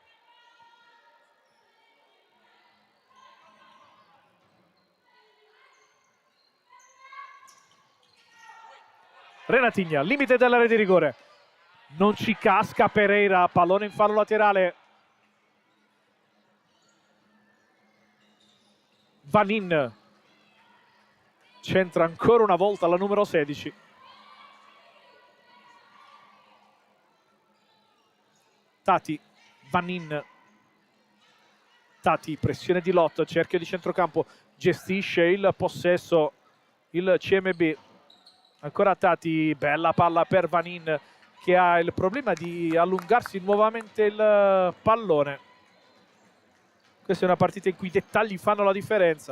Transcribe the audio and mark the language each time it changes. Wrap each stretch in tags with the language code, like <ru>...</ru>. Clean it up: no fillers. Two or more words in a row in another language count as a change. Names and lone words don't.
<it>Renatigna, limite dell'area di rigore. Non ci casca Pereira, pallone in fallo laterale. Vanin. Centra ancora una volta la numero 16. Tati, Vanin. Tati, pressione di Lot, cerchio di centrocampo, gestisce il possesso il CMB. Ancora Tati, bella palla per Vanin che ha il problema di allungarsi nuovamente il pallone. Questa è una partita in cui i dettagli fanno la differenza.</it>